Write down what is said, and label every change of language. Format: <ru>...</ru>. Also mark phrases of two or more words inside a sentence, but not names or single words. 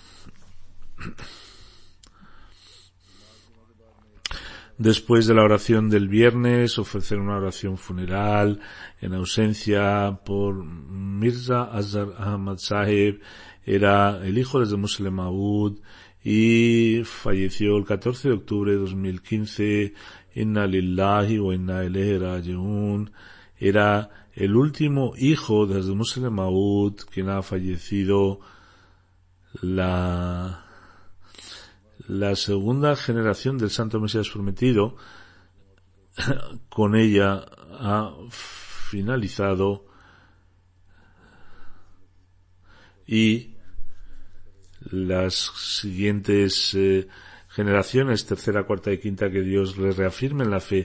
<es>Después de la oración del viernes, ofrecer una oración funeral en ausencia por Mirza Azhar Ahmad Sahib. Era el hijo de Muslim Maud y falleció el 14 de octubre de 2015.</es> <ar>إنا لله وإنا إليه راجعون.</ar> <es>Era el último hijo de Muslim Maud, quien ha fallecido. La segunda generación del Santo Mesías Prometido, con ella ha finalizado, y las siguientes generaciones, tercera, cuarta y quinta, que Dios les reafirme en la fe.</es>